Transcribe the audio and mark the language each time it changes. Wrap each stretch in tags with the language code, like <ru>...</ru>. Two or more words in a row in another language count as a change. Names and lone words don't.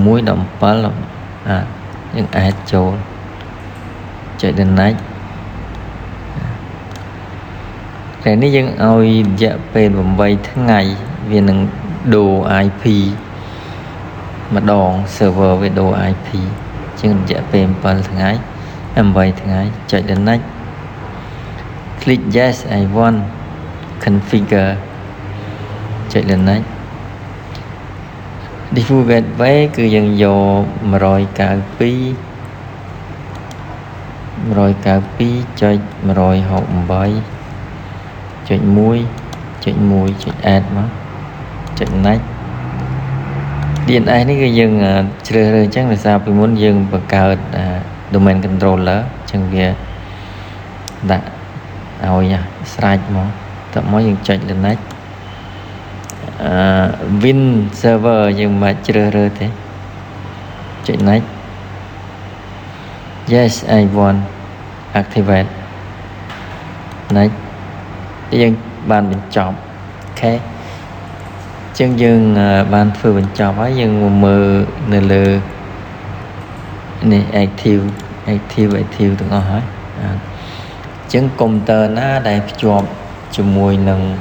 <km>យើង add ចូលចុច connect តែនេះយើងឲ្យរយៈពេល8ថ្ងៃវានឹងដូរ IP ម្ដង server វាដូរ IP ជាងរយៈពេល7ថ្ងៃ8ថ្ងៃចុច</km> <en>connect click yes I want configure</en> <km>ចុច connect</km> <en>default gateway</en> <km>គឺយើងយក192.168.1.1 ចុច add មកចុច next DNS នេះគឺយើងជ្រើសរើសអញ្ចឹងដោយសារពីមុនយើងបង្កើត</km> <en>domain controller</en> <km>អញ្ចឹងវាដាក់ឲ្យស្រេចមកតមកយើងចុច next</km> <en>win server</en> <km>យើងមិនជ្រើសរើសទេចុច next</km> <en>yes I want activate next</en> <km>យើងបានបញ្ចប់អូខេចឹងយើងបានធ្វើបញ្ចប់ហើយយើងមកមើលនៅលើនេះ active ទាំងអស់ហើយចឹងកុំព្យូទ័រណាដែលភ្ជាប់ជាមួយនឹង</km>